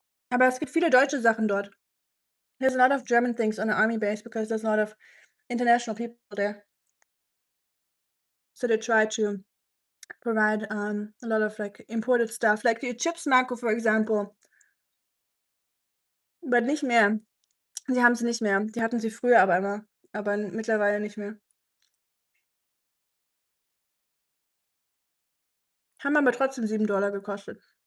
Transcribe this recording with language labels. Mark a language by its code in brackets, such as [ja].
[de] Aber es gibt viele deutsche Sachen dort. [en] There's a lot of German things on the army base because there's a lot of international people there. So they try to provide a lot of like imported stuff, like [de] die Chips, [en] Marco, for example. But [de] nicht mehr. Sie haben sie nicht mehr. Die hatten sie früher aber immer, aber mittlerweile nicht mehr. Haben aber trotzdem $7 gekostet.